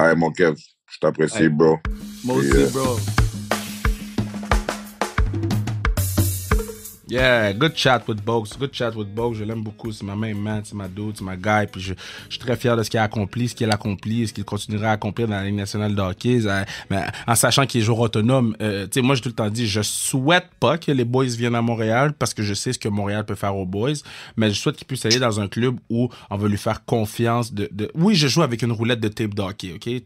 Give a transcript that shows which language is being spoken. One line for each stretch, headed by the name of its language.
French: Ah, mon Kev, je t'apprécie, bro. Moi aussi, bro.
English: Yeah, good chat with Bogues.
French: Je l'aime beaucoup. C'est ma main man, c'est ma dude, c'est ma guy. Puis je suis très fier de ce qu'il a accompli, ce qu'il continuera à accomplir dans la Ligue nationale de hockey. Mais en sachant qu'il est joueur autonome, tu sais, moi, j'ai tout le temps dit, je souhaite pas que les boys viennent à Montréal parce que je sais ce que Montréal peut faire aux boys. Mais je souhaite qu'il puisse aller dans un club où on va lui faire confiance Oui, je joue avec une roulette de tape de hockey, OK?